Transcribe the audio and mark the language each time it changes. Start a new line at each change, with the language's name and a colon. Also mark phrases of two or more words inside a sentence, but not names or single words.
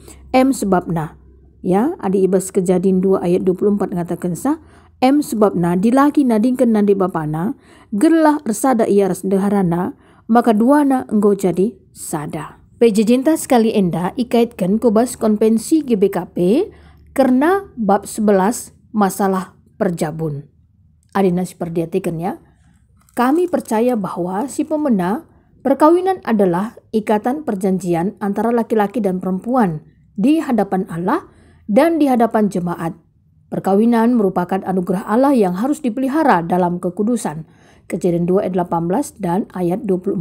Batak Karo: Sebabna ya adi ibas Kejadian 2 ayat 24 ngatakan sah. Sebabna dilaki nadingken nandi bapana gerlah resada ia ras deharana maka duana enggo jadi sada. Pejejinta sekali enda ikaitkan kubas konvensi GBKP
Indonesian: karena bab 11 masalah
Batak Karo: perjabun. Adina si perdiatikan ya.
Indonesian: Kami percaya bahwa
Batak Karo: si pemena
Indonesian: perkawinan adalah ikatan perjanjian antara laki-laki dan perempuan di hadapan Allah dan di hadapan jemaat. Perkawinan merupakan anugerah Allah yang harus dipelihara dalam kekudusan. Kejadian 2 ayat 18 dan ayat 24.